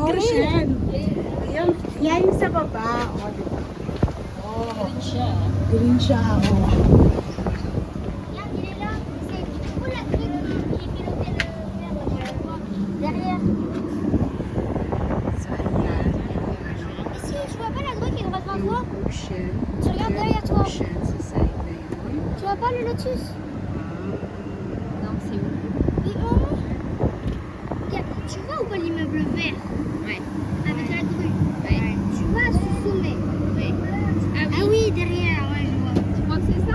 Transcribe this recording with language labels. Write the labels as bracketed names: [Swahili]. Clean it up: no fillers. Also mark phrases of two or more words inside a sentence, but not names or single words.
[Filipino] Ocean. Yan yung sa baba. O, diba? Green siya. Green siya. O. [French] Derrière. [Filipino] So, ayan. [French] Ici, je vois pas la droite qui est droite devant toi. [Filipino] Yung ocean. [French] Tu regardes derrière toi. [Filipino] Ocean sa side na yun. [French] Tu vois pas le lotus? Non, c'est où? Oui, tu vois ou pas l'immeuble vert? Ouais. Avec la grue. Ouais. Tu vois ce sommet? Ouais. Ah oui, derrière, ouais, je vois. Tu crois que c'est ça?